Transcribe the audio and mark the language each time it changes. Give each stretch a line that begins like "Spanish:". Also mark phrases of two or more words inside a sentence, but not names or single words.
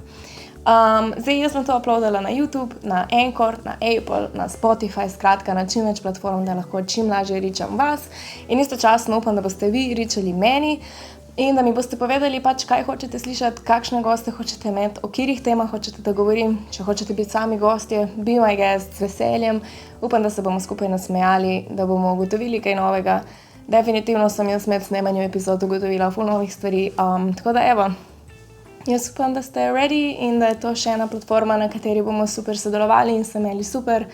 Slovenian: Zdaj, jaz sem to uploadala na YouTube, na Anchor, na Apple, na Spotify, skratka na čim več platform, da lahko čim lažje ričam vas in istočasno upam, da boste vi ričali meni in da mi boste povedali pač, kaj hočete slišati, kakšne goste hočete imeti, o katerih temah hočete, da govorim. Če hočete biti sami gostje,
English: be my guest,
Slovenian: z veseljem. Upam, da se bomo skupaj nasmejali, da bomo ugotovili kaj novega. Definitivno sem jaz med snemanjem epizod ugotovila ful novih stvari. Tako da evo, jaz upam, da ste ready in da je to še ena platforma, na kateri bomo super sodelovali in se imeli super.